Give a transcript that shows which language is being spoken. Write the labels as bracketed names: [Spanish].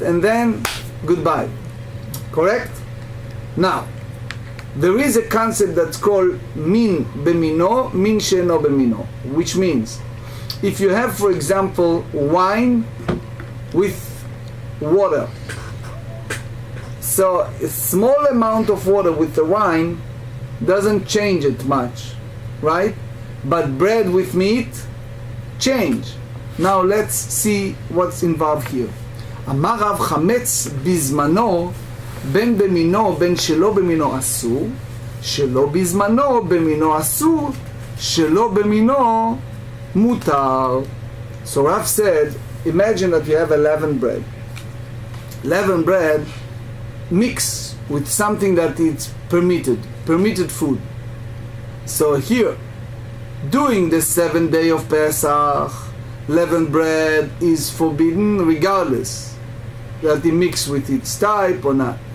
[English] And then goodbye. Correct? Now, there is a concept that's called min bemino, min sheno bemino, which means if you have, for example, wine with water, so a small amount of water with the wine doesn't change it much, right? But bread with meat, change. Now let's see what's involved here. [Hebrew] אמר רב חמץ בזמנו, בין במינו בין שלא במינו אסור, שלא בזמנו במינו אסור, שלא במינו מותר. [English] So Rav said, imagine that you have a leavened bread. Leavened bread mix with something that is permitted food. So here, during the 7th day of Pesach, leavened bread is forbidden regardless that it mix with its type or not.